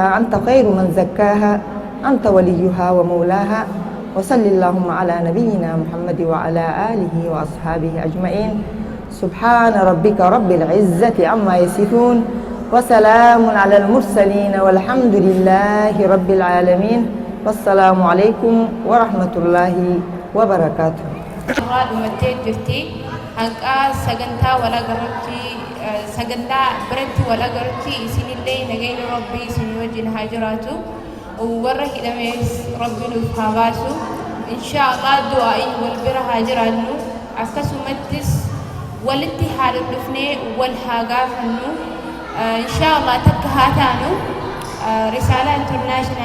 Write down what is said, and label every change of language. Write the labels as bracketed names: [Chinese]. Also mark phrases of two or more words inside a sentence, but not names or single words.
[Arabic] أنت خير من زكاها أنت وليها ومولاها وصل اللهم على نبينا محمد وعلى آله وأصحابه أجمعين سبحان ربك رب العزة عما يصفون وسلام على المرسلين والحمد لله رب العالمين والسلام عليكم ورحمة الله وبركاته [Oromo] hanqa sagantaa wala garratti sagantaa biratti wala garratti isinillee nagayni rabbii isin wajjin haa jiraatu warra hidhamees rabbi nuuf haa baasu inshaAllah du'aa'iin wal bira haa jiraannu akkasumattis walitti haa dhufnee wal haa gaafannu inshaAllah takka haa taanu risaala international